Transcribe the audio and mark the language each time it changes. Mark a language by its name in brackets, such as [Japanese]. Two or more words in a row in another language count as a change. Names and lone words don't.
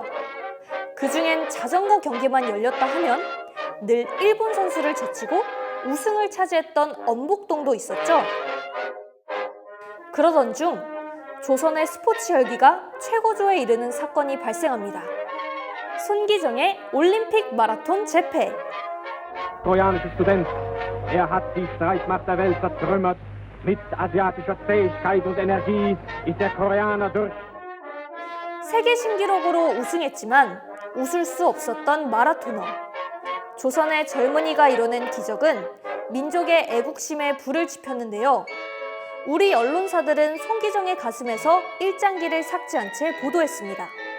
[Korean] 그중엔 자전거 경기만 열렸다 하면 늘 일본 선수를 제치고 우승을 차지했던 엄복동도 있었죠. 그러던 중 조선의 스포츠 열기가 최고조에 이르는 사건이 발생합니다. 손기정의 올림픽 마라톤 재패. [German] Koreanischer Student, hat die Streitmacht der Welt zertrümmert. Mit asiatischer Fähigkeit und Energie ist der Koreaner durch. [Korean] 세계 신기록으로 우승했지만 웃을 수 없었던 마라토너. 조선의 젊은이가 이뤄낸 기적은 민족의 애국심에 불을 지폈는데요. 우리 언론사들은 손기정의 가슴에서 일장기를 삭지 않은 채 보도했습니다.